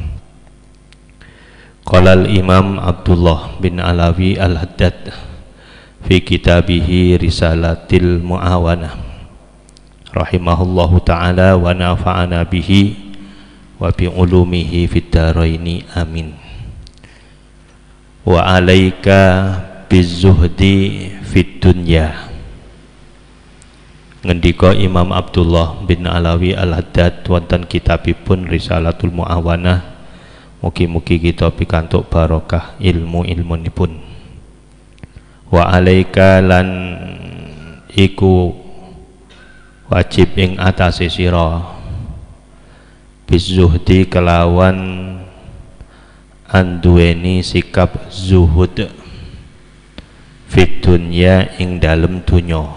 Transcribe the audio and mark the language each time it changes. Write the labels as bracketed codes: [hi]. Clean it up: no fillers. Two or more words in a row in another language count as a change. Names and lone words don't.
[ar] قال الإمام عبد الله بن علوي الحداد في كتابه رسالة المعاونة رحمه الله تعالى ونفعنا به وبعلومه في الدارين آمين. وعليك بالزهد في الدنيا. [jv] Ngendika Imam Abdullah bin Alawi al-Haddad wonten kitabipun Risalatul Mu'awanah, mugi-mugi kita pikantuk barokah ilmu-ilmunipun. [ar] وعليك [jv] lan iku wajib ing atase sira bizuhdi kelawan anduweni sikap zuhud [ar] في الدنيا [jv] ing dalem dunya.